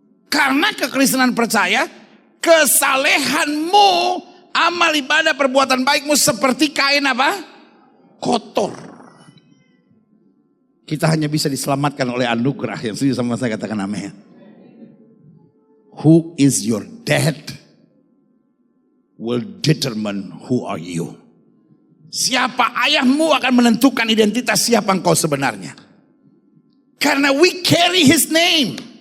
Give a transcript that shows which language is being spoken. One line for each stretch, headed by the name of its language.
Indonesian: Karena kekristenan percaya kesalehanmu, amal ibadah, perbuatan baikmu seperti kain apa? Kotor. Kita hanya bisa diselamatkan oleh anugerah. Yang setuju sama saya katakan amin.
English: Who is your dad will determine who are you.
Indonesian: Siapa ayahmu akan menentukan identitas siapa engkau sebenarnya.
English: Karena we carry his name.